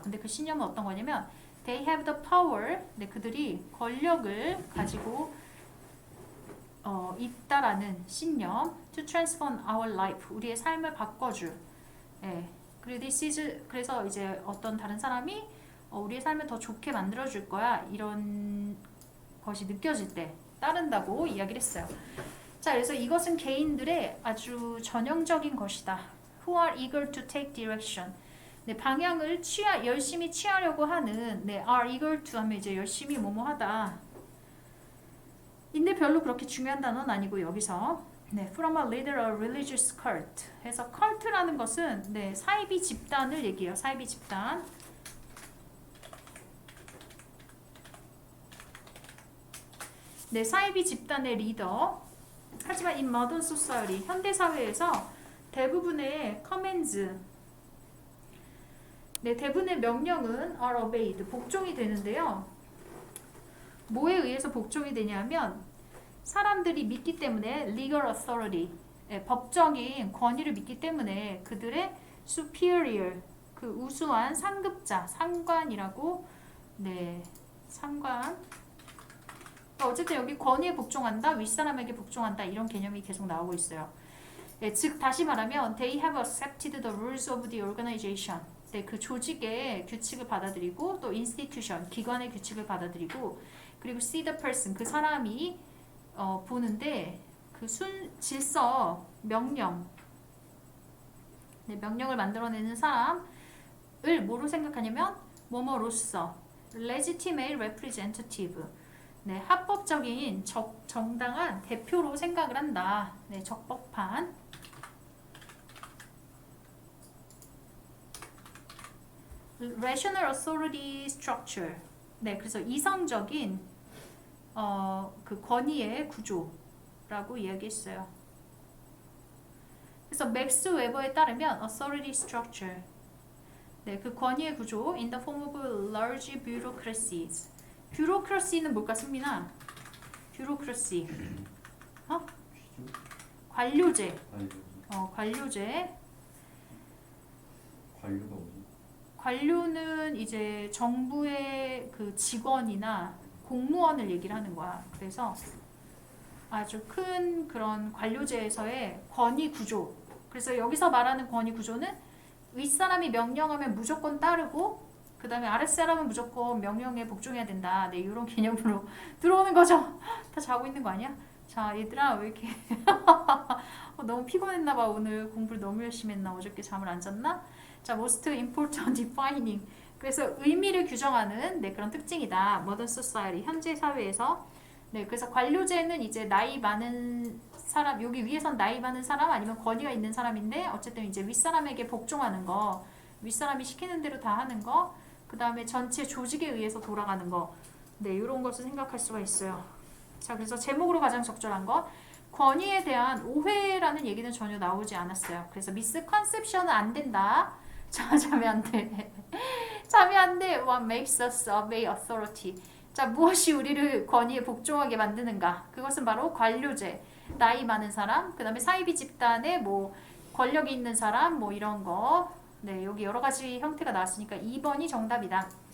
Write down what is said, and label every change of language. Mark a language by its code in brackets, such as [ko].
[ko] 근데 그 신념은 어떤 거냐면 [en] they have the power, [ko] 네, 그들이 권력을 가지고 있다라는 신념, [en] to transform our life, [ko] 우리의 삶을 바꿔줄. 예. 그리고 그래서 이제 어떤 다른 사람이 우리의 삶을 더 좋게 만들어줄 거야, 이런 것이 느껴질 때 따른다고 이야기를 했어요. 자, 그래서 이것은 개인들의 아주 전형적인 것이다. [en] who are eager to take direction. [ko] 네, 방향을 열심히 취하려고 하는, 네, [en] are eager to [ko] 하면 이제 열심히 뭐뭐하다. 인데 별로 그렇게 중요한 단어는 아니고, 여기서 네, [en] from a leader or religious cult [ko] 해서 cult라는 것은 네, 사이비 집단을 얘기해요. 사이비 집단. 네, 사이비 집단의 리더. 하지만 [en] in modern society, [ko] 현대 사회에서 대부분의 commands, 네, 대부분의 명령은 [en] are obeyed, [ko] 복종이 되는데요. 뭐에 의해서 복종이 되냐면 사람들이 믿기 때문에 [en] legal authority, [ko] 네, 법적인 권위를 믿기 때문에 그들의 superior, 그 우수한 상급자, 상관이라고, 네, 상관. 어쨌든 여기 권위에 복종한다, 윗사람에게 복종한다 이런 개념이 계속 나오고 있어요. 네, 즉 다시 말하면 [en] they have accepted the rules of the organization. [ko] 네, 그 조직의 규칙을 받아들이고 또 institution, 기관의 규칙을 받아들이고 그리고 [en] see the person, [ko] 그 사람이 보는데 그 질서, 명령, 네, 명령을 만들어내는 사람을 뭐로 생각하냐면 뭐뭐로서 [en] legitimate representative, [ko] 네, 합법적인 정당한 대표로 생각을 한다. 네, 적법한. [en] rational authority structure. [ko] 네, 그래서 이성적인 그 권위의 구조라고 이야기했어요. 그래서 맥스 웨버에 따르면 authority structure, 네, 그 권위의 구조 [en] in the form of large bureaucracies. [ko] bureaucracy는 뭘까, 승민아? [en] bureaucracy. [ko] 관료제. 관료제. 관료가 뭐지? 관료는 이제 정부의 그 직원이나 공무원을 얘기를 하는 거야. 그래서 아주 큰 그런 관료제에서의 권위 구조. 그래서 여기서 말하는 권위 구조는 윗사람이 명령하면 무조건 따르고 그 다음에 아랫사람은 무조건 명령에 복종해야 된다. 네, 이런 개념으로 들어오는 거죠. 다 자고 있는 거 아니야? 자, 얘들아 왜 이렇게 너무 피곤했나 봐. 오늘 공부를 너무 열심히 했나? 어저께 잠을 안 잤나? [en] 자, most important defining. [ko] 그래서 의미를 규정하는, 네, 그런 특징이다. [en] modern society, [ko] 현재 사회에서. 네, 그래서 관료제는 이제 나이 많은 사람, 여기 위에선 나이 많은 사람 아니면 권위가 있는 사람인데 어쨌든 이제 윗사람에게 복종하는 거, 윗사람이 시키는 대로 다 하는 거, 그 다음에 전체 조직에 의해서 돌아가는 거. 네, 이런 것을 생각할 수가 있어요. 자, 그래서 제목으로 가장 적절한 것. 권위에 대한 오해라는 얘기는 전혀 나오지 않았어요. 그래서 misconception은 안 된다. 자, 자면 안 돼. 자면 안 돼. [en] What makes us obey authority? [ko] 자, 무엇이 우리를 권위에 복종하게 만드는가? 그것은 바로 관료제, 나이 많은 사람, 그 다음에 사이비 집단에 뭐 권력이 있는 사람, 뭐 이런 거. 네, 여기 여러 가지 형태가 나왔으니까 2번이 정답이다.